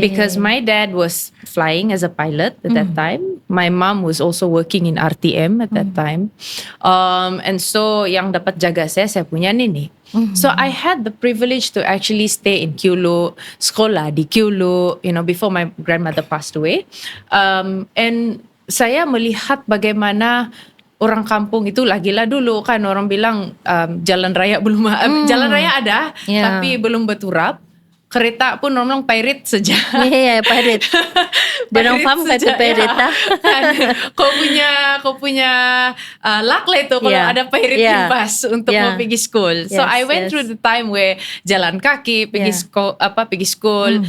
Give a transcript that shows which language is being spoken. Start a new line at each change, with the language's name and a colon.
English: Because my dad was flying as a pilot at that time. My mom was also working in RTM at that time.
Malay: And so yang dapat jaga saya punya nenek.
English: So I had the privilege to actually stay in Kiulu,
Malay: sekolah di Kiulu,
English: before my grandmother passed away.
Malay: And saya melihat bagaimana orang kampung itu lagilah dulu kan orang bilang jalan raya belum jalan raya ada tapi belum berturap. Kereta pun orang pirate saja. Ya, pirate. Dia orang faham kata pirate lah. Kau punya luck lah itu kalau ada pirate in bus untuk mau pergi school.
English: So I went through the time where
Malay: jalan kaki pergi
English: school.